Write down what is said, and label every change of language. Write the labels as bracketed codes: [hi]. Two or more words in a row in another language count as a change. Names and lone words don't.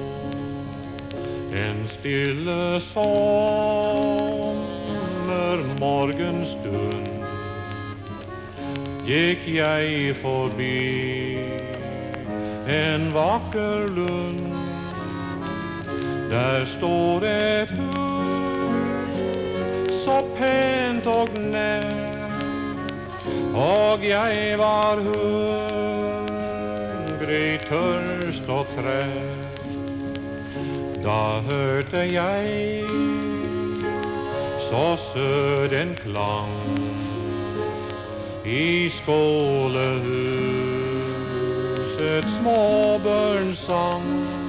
[sv] En stille sommermorgenstund gick jag förbi en vacker lund. Där står ett hus så pent och närt, och jag var hungrig, törst och trött. [da] Da hørte jeg så sød en klang i skålehusets småbørnssang.